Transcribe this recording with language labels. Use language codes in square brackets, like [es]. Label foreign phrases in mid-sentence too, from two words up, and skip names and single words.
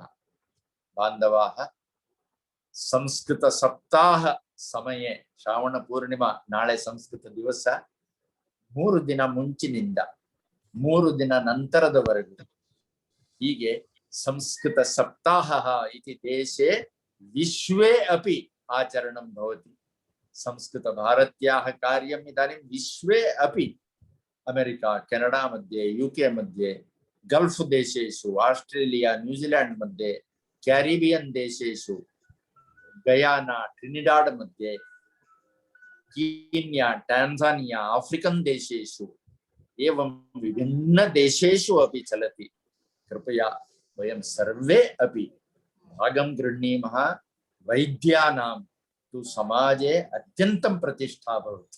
[sa] ಬಾಂಧವಾಃ, ಸಂಸ್ಕೃತ ಸಪ್ತಾಹ ಸಮಯೇ ಶ್ರಾವಣ ಪೂರ್ಣಿಮಾ, [kn] ನಾಳೆ ಸಂಸ್ಕೃತ ದಿವಸ. 3 ದಿನ ಮುಂಚಿನಿಂದ 3 ದಿನ ನಂತರದವರೆಗೂ ಹೀಗೆ [sa] ಸಂಸ್ಕೃತ ಸಪ್ತಾಹ ಇತಿ ದೇಶೇ ವಿಶ್ವೇ ಅಪಿ ಆಚರಣಂ ಭವತಿ. ಸಂಸ್ಕೃತ ಭಾರತ್ಯಾಹ ಕಾರ್ಯಂ ಇದಾನಿಂ ವಿಶ್ವೇ ಅಪಿ. ಅಮೆರಿಕಾ, ಕೆನಡಾ मध्ये, UK मध्ये, ಗಲ್ಫ್ ದೇಶೇಶು, ಆಸ್ಟ್ರೇಲಿಯಾ, ನ್ಯೂಜಿಲೆಂಡ್ मध्ये, ಕ್ಯಾರಿಬಿಯನ್ ದೇಶೇಶು, ಗಯಾನಾ, ಟ್ರಿನಿಡಾಡ್ मध्ये, कीन्या, टांजानिया, अफ्रीकन देशेषु एवं विभिन्न देशेषु अपि चलति. कृपया वयं सर्वे अपि भागं गृह्णीमः. वैद्यानां तु समाजे अत्यन्तं प्रतिष्ठा भवति.